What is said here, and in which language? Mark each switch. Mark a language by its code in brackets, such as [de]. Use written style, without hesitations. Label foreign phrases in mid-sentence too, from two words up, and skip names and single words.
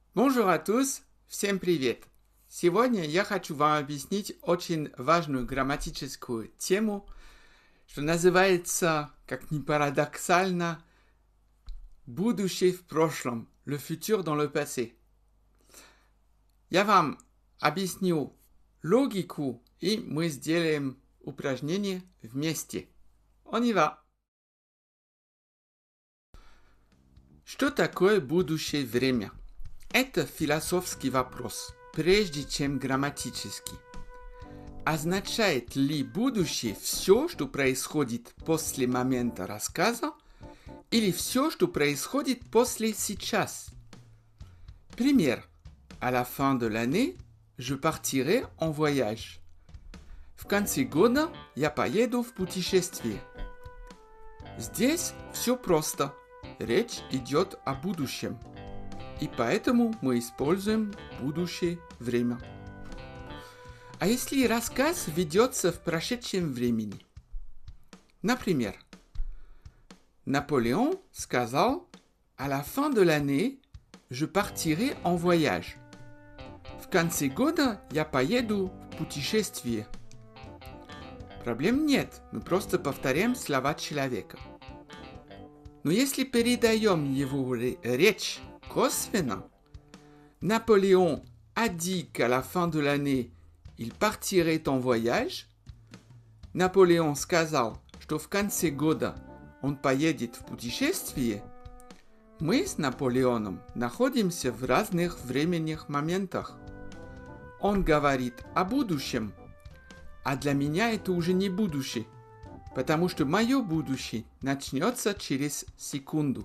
[fr] Bonjour à tous, [ru] всем привет! Сегодня я хочу вам объяснить очень важную грамматическую тему, что называется, как ни парадоксально, будущее в прошлом, [fr] le futur dans le passé. [ru] Я вам объясню логику, и мы сделаем упражнение вместе. [fr] On y va! [ru] Что такое будущее время? Это философский вопрос, прежде чем грамматический. Означает ли будущее все, что происходит после момента рассказа, или все, что происходит после сейчас? Пример. [fr] À la fin de l'année, je partirai en voyage. [ru] В конце года я поеду в путешествие. Здесь все просто. Речь идет о будущем. И поэтому мы используем будущее время. А если рассказ ведется в прошедшем времени? Например, Наполеон сказал: [fr] «À la fin de l'année, je partirai en voyage». [ru] В конце года я поеду в путешествие. Проблем нет, мы просто повторяем слова человека. Но если передаем его речь косвенно, [fr] Наполеон a dit qu'à la fin de l'année, il partirait en voyage. [ru] Наполеон сказал, что в конце года он поедет в путешествие. Мы с Наполеоном находимся в разных временных моментах. Он говорит о будущем, а для меня это уже не будущее, потому что мое будущее начнется через секунду.